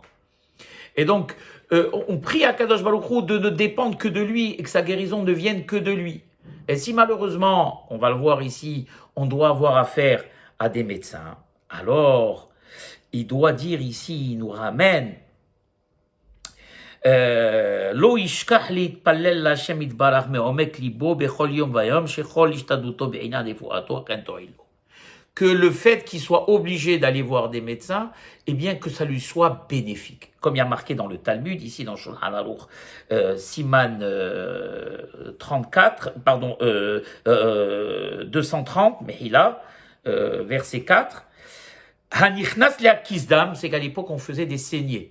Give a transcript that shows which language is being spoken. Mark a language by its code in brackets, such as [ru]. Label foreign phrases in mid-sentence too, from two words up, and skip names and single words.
[fr] Et donc, on prie [he] הקדוש ברוך הוא [fr] de ne dépendre que de lui et que sa guérison ne vienne que de lui. Et si malheureusement, on va le voir ici, on doit avoir affaire à des médecins, alors il doit dire ici, il nous ramène [he] לא ישכח להתפלל להשם יתברך מעומק ליבו בכל יום ויום שכל השתדלותו בעניין רפואתו כן תועיל לו. [fr] Que le fait qu'il soit obligé d'aller voir des médecins, eh bien que ça lui soit bénéfique. Comme il y a marqué dans le Talmud, ici dans Shulchan Aruch, Siman 34, pardon, 230, Mehila, verset 4, [he] הנכנס להקיז דם, [fr] c'est qu'à l'époque on faisait des saignées.